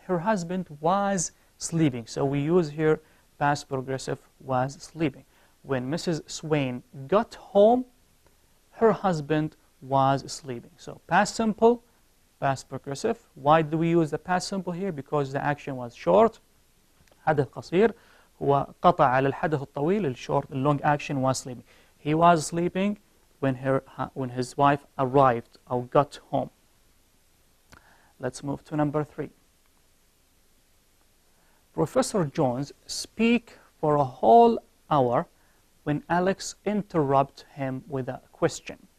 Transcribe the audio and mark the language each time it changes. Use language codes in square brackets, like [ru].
[en] Her husband was sleeping. So we use here past progressive was sleeping. When Mrs. Swain got home, her husband was sleeping. So past simple, past progressive. Why do we use the past simple here? Because the action was short. [ar] حدث قصير هو قطع على الحدث الطويل. [en] الشort, the long action was sleeping. He was sleeping when his wife arrived or got home. Let's move to number 3. Professor Jones speak for a whole hour when Alex interrupt him with a question.